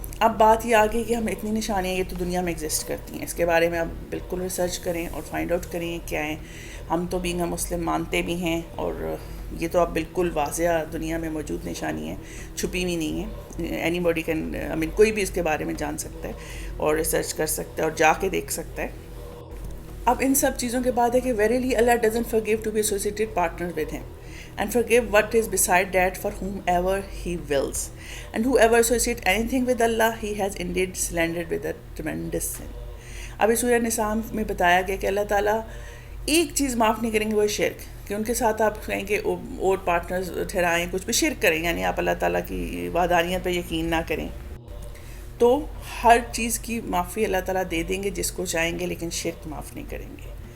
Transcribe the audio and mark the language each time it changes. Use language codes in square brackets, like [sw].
[ur] اب بات یہ آ گئی کہ ہم اتنی نشانیاں یہ تو دنیا میں ایگزسٹ کرتی ہیں، اس کے بارے میں آپ بالکل ریسرچ کریں اور فائنڈ آؤٹ کریں کیا ہیں. ہم تو [en] being Muslim [ur] مانتے بھی ہیں، اور یہ تو اب بالکل واضح دنیا میں موجود نشانی ہے، چھپی ہوئی نہیں ہے. [en] anybody can [ur] کوئی بھی اس کے بارے میں جان سکتا ہے اور ریسرچ کر سکتا ہے اور جا کے دیکھ سکتا ہے. اب ان سب چیزوں کے بعد ہے کہ [en] Verily Allah doesn't forgive to be associated partner with him and forgive what is beside that for whomever he wills, and whoever associate anything with Allah, he has indeed slandered with a tremendous sin. [ur] ابھی سورہ نساء میں بتایا گیا کہ اللہ تعالیٰ ایک چیز معاف نہیں کریں گے، وہ شرک، کہ ان کے ساتھ آپ کہیں کہ اور پارٹنرز ٹھہرائیں، کچھ بھی شرک کریں، یعنی آپ اللہ تعالیٰ کی وحدانیت پہ یقین نہ کریں. تو ہر چیز کی معافی اللہ تعالیٰ دے دیں گے جس کو چاہیں گے، لیکن شرک معاف نہیں کریں گے.